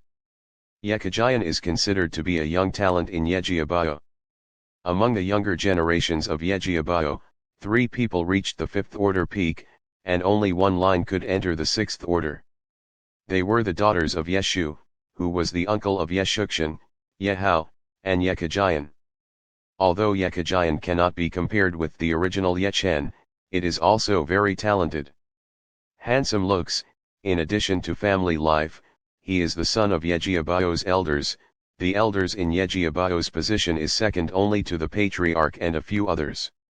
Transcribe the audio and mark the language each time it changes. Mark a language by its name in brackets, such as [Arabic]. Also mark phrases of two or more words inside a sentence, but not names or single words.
[English] Ye Kajian is considered to be a young talent in Ye Jiabao. Among the younger generations of Ye Jiabao, 3 people reached the 5th order peak, and only 1 line could enter the 6th order. They were the daughters of Ye Shu, who was the uncle of Ye Shuxian, Ye Hao, and Ye Kajian. Although Ye Kajian cannot be compared with the original Ye Chen, it is also very talented. Handsome looks, in addition to family life, he is the son of Ye Jiabao's elders. The elders in Ye Jiabao's position is second only to the patriarch and a few others.